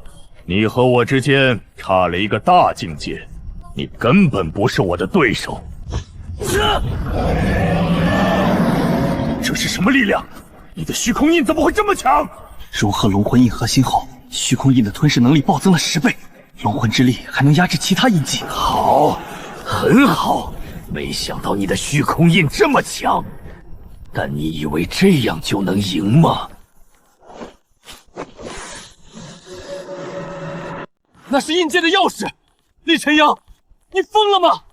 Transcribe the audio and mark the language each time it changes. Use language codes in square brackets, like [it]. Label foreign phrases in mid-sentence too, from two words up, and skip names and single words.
[zh] 你和我之间差了一个大境界，你根本不是我的对手。这是什么力量？你的虚空印怎么会这麼強？融合龍魂印核心後，虛空印的吞噬能力暴增了10倍，龍魂之力還能壓制其他印記。好，很好，沒想到你的虛空印這麼強，但你以為這樣就能贏嗎？那是印界的鑰匙，厲晨陽，你瘋了嗎？